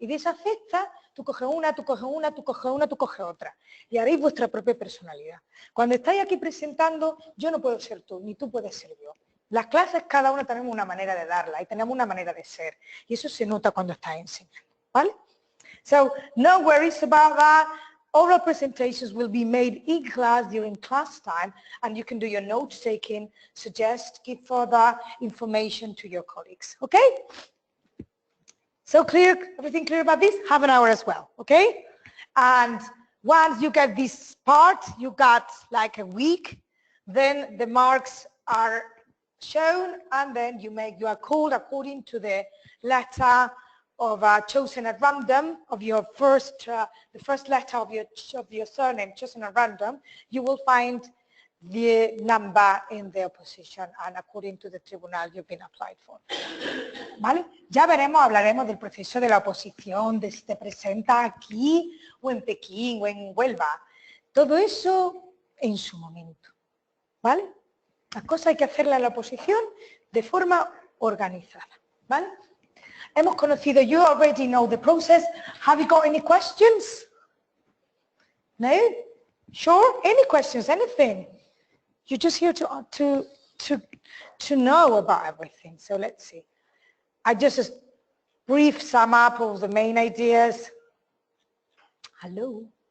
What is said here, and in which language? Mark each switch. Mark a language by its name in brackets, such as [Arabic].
[Spanish] Y de esa cesta, tú coges una, tú coges una, tú coges una, tú coges otra. Y haréis vuestra propia personalidad. Cuando estáis aquí presentando, yo no puedo ser tú, ni tú puedes ser yo. Las clases, cada una tenemos una manera de darla y tenemos una manera de ser. Y eso se nota cuando estás enseñando, ¿vale? [English] So, no worries about that. Oral presentations will be made in class during class time, and you can do your note-taking, suggest, give further information to your colleagues, okay? So clear, everything clear about this? Half an hour as well, okay? And once you get this part, you got like a week, then the marks are shown, and then you are called according to the letter of chosen at random of your the first letter of your surname chosen at random. You will find the number in the opposition and according to the tribunal you've been applied for. [Spanish] ¿Vale? Ya veremos, hablaremos del proceso de la oposición, de si te presenta aquí o en Pekín o en Huelva. Todo eso en su momento. ¿Vale? Las cosas hay que hacerlas en la oposición de forma organizada, ¿vale? Hemos conocido, [English] you already know the process. Have you got any questions? No? Sure? Any questions? Anything? you're just here to know about everything. So let's see. I just brief sum up all the main ideas. Hello.